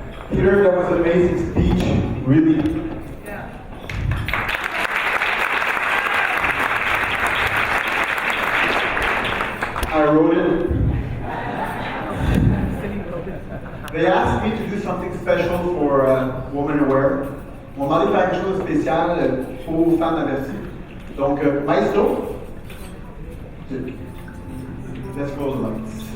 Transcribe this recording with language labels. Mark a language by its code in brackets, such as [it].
[en] Peter, that was an amazing speech, really. I wrote it. They asked me to do something special for Women Aware. [fr] On m'a demandé de faire quelque chose de spécial pour femmes averties. [en] Donc, maestro, let's go the lights.